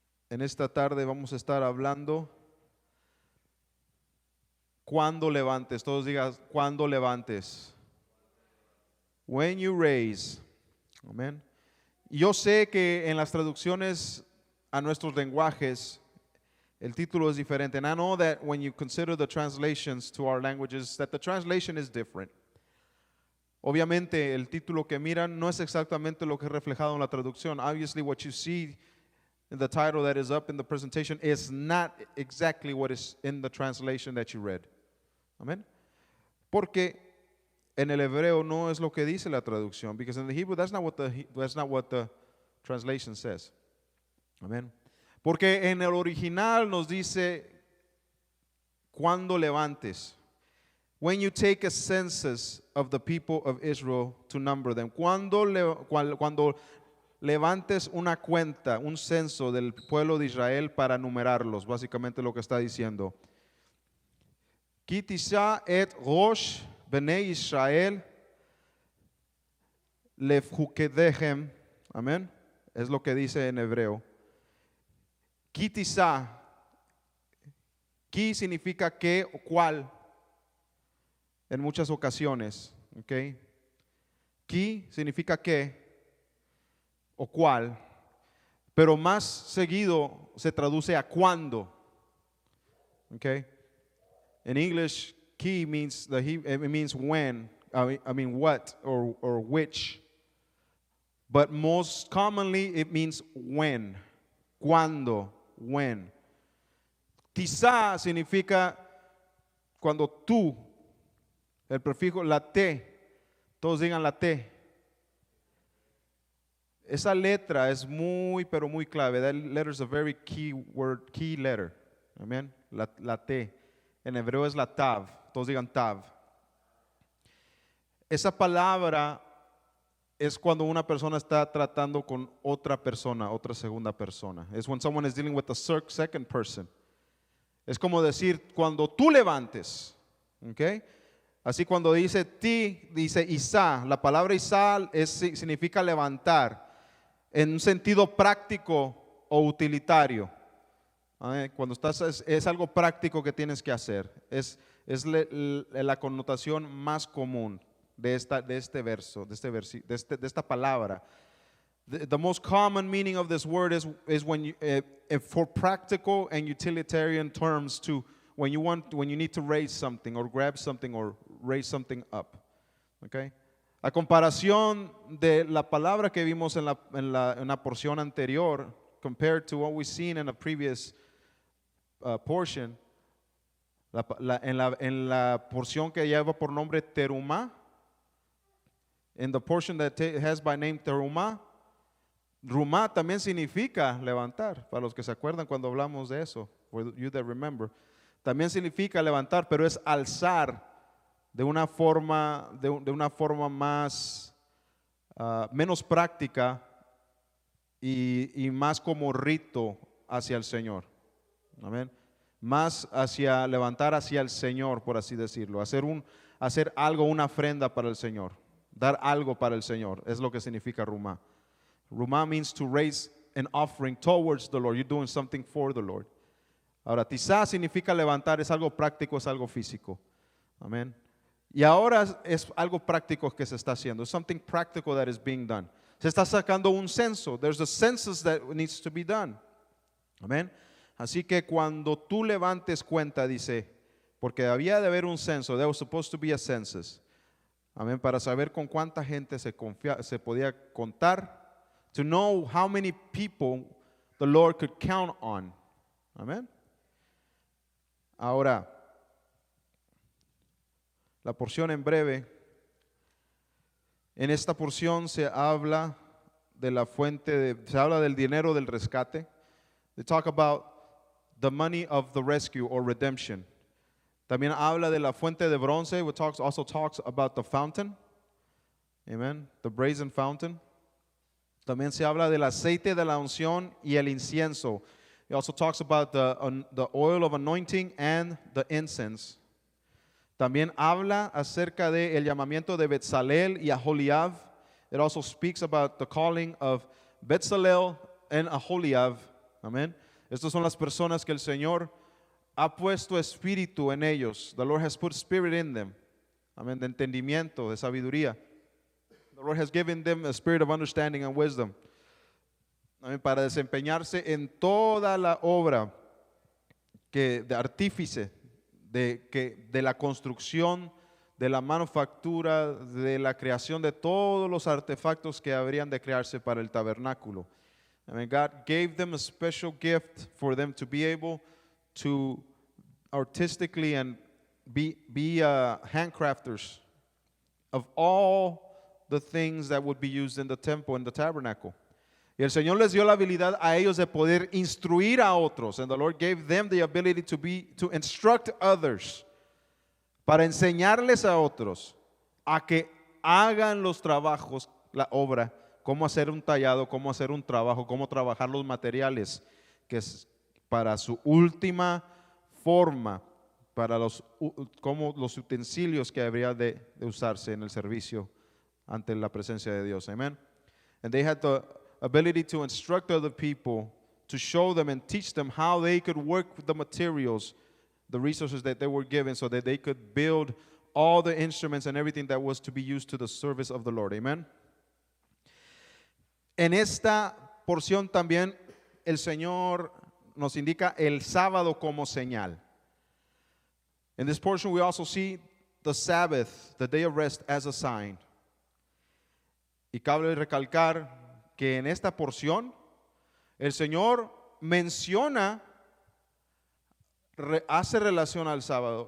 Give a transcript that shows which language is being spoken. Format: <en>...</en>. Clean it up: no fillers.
<es>En esta tarde vamos a estar hablando cuando levantes. Todos digan cuando levantes.</es> <en>When you raise.</en> <es>Amén. Yo sé que en las traducciones a nuestros lenguajes el título es diferente.</es> <en>And I know that when you consider the translations to our languages, that the translation is different.</en> <es>Obviamente el título que miran no es exactamente lo que es reflejado en la traducción.</es> <en>Obviously what you see in the title that is up in the presentation is not exactly what is in the translation that you read. Amen.</en> <es>Porque en el hebreo no es lo que dice la traducción.</es> <en>Because in the Hebrew that's not what the translation says. Amen.</en> <es>Porque en el original nos dice cuando levantes.</es> <en>When you take a census of the people of Israel to number them.</en> <es>Cuando levantes una cuenta, un censo del pueblo de Israel para numerarlos, básicamente lo que está diciendo.</es> <he>Ki tisha et rosh bnei Israel lefhukedechem. Amén.</he> <es>Es lo que dice en hebreo. Ki tisha. Ki significa qué o cuál. En muchas ocasiones, ¿ok? Ki significa qué o cuál, pero más seguido se traduce a cuándo, ¿ok?</es> <en>In English, ki means it means when, I mean what or which, but most commonly it means when, cuándo, when.</en> <es>Tizá significa cuando tú. El prefijo, la T, todos digan la T. Esa letra es muy, pero muy clave.</es> <en>That letter is a very key word, key letter.</en> <es>Amen. La T. En hebreo es la Tav. Todos digan Tav. Esa palabra es cuando una persona está tratando con otra persona, otra segunda persona.</es> <en>Es when someone is dealing with a second person.</en> <es>Es como decir, cuando tú levantes, ¿ok? Así cuando dice ti, dice Isa. La palabra Isa significa levantar en un sentido práctico o utilitario. Cuando estás, es algo práctico que tienes que hacer. Es la connotación más común de este verso, de esta palabra.</es> <en>The most common meaning of this word is when you, for practical and utilitarian terms, to when you need to raise something or grab something or raise something up. Okay?</en> <es>A comparación de la palabra que vimos en la porción anterior,</es> <en>compared to what we've seen in a previous portion,</en> <es>en la porción que lleva por nombre terumá,</es> <en>in the portion that has by name terumá,</en> <es>rumá también significa levantar, para los que se acuerdan cuando hablamos de eso,</es> <en>for you that remember,</en> <es>también significa levantar, pero es alzar de una forma más menos práctica y más como rito hacia el Señor. Amén. Más hacia levantar hacia el Señor, por así decirlo, hacer algo, una ofrenda para el Señor, dar algo para el Señor, es lo que significa rumá.</es> <en>Rumá means to raise an offering towards the Lord. You're doing something for the Lord.</en> <es>Ahora, tizá significa levantar, es algo práctico, es algo físico. Amén. Y ahora es algo práctico que se está haciendo.</es> <en>It's something practical that is being done.</en> <es>Se está sacando un censo.</es> <en>There's a census that needs to be done.</en> <es>Amén. Así que cuando tú levantes cuenta, dice, porque había de haber un censo,</es> <en>there was supposed to be a census.</en> <es>Amén. Para saber con cuánta gente se podía contar.</es> <en>To know how many people the Lord could count on.</en> <es>Amén. Ahora, la porción en breve. En esta porción se habla de la fuente, se habla del dinero del rescate.</es> <en>They talk about the money of the rescue or redemption.</en> <es>También habla de la fuente de bronce,</es> <en>which also talks about the fountain. Amen. The brazen fountain.</en> <es>También se habla del aceite de la unción y el incienso.</es> <en>It also talks about the oil of anointing and the incense.</en> <es>También habla acerca del llamamiento de Betzalel y Aholiab.</es> <en>It also speaks about the calling of Betzalel and Aholiab.</en> <es>Amén. Estas son las personas que el Señor ha puesto espíritu en ellos.</es> <en>The Lord has put spirit in them.</en> <es>Amén. De entendimiento, de sabiduría.</es> <en>The Lord has given them a spirit of understanding and wisdom.</en> <es>Amén. Para desempeñarse en toda la obra de artífice, de la construcción, de la manufactura, de la creación de todos los artefactos que habrían de crearse para el tabernáculo.</es> <en>I mean, God gave them a special gift for them to be able to artistically and be handcrafters of all the things that would be used in the temple, in the tabernacle.</en> <es>Y el Señor les dio la habilidad a ellos de poder instruir a otros.</es> <en>And the Lord gave them the ability to instruct others.</en> <es>Para enseñarles a otros a que hagan los trabajos, la obra, cómo hacer un tallado, cómo hacer un trabajo, cómo trabajar los materiales, que es para su última forma, para los utensilios que habría de usarse en el servicio ante la presencia de Dios.</es> <en>Amen. And they had the ability to instruct other people, to show them and teach them how they could work with the materials, the resources that they were given, so that they could build all the instruments and everything that was to be used to the service of the Lord. Amen.</en> <es>En esta porción también el Señor nos indica el sábado como señal.</es> <en>In this portion we also see the Sabbath, the day of rest, as a sign.</en> <es>Y cabe recalcar que en esta porción el Señor menciona, hace relación al sábado.</es>